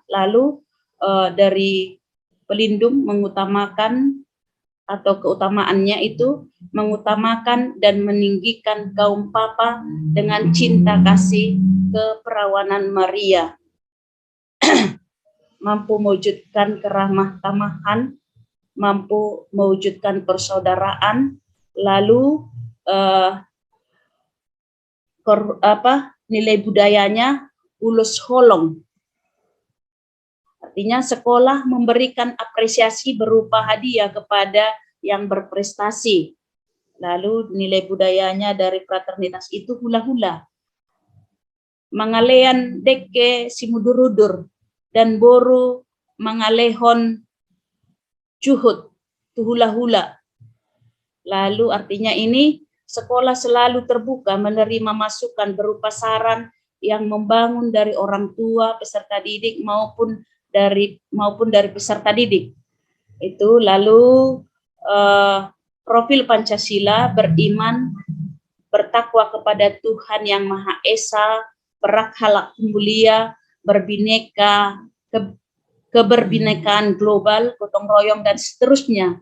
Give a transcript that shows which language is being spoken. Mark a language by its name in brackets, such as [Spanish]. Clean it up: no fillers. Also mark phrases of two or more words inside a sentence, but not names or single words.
[Indonesian] Lalu dari pelindung mengutamakan atau keutamaannya itu mengutamakan dan meninggikan kaum papa dengan cinta kasih keperawanan Maria. Mampu mewujudkan keramah tamahan mampu mewujudkan persaudaraan, lalu nilai budayanya [Batak Toba] ulus holong. [Indonesian] Artinya sekolah memberikan apresiasi berupa hadiah kepada yang berprestasi. Lalu nilai budayanya dari fraternitas itu hula-hula. [Batak Toba] Mangalean deke simudurudur dan boru mangalehon cuhut tu hula-hula. [Indonesian] Lalu artinya ini sekolah selalu terbuka menerima masukan berupa saran yang membangun dari orang tua, peserta didik maupun dari peserta didik. Itu lalu profil Pancasila: beriman, bertakwa kepada Tuhan Yang Maha Esa, berakhlak mulia, berbineka, keberbinekaan global, gotong royong dan seterusnya.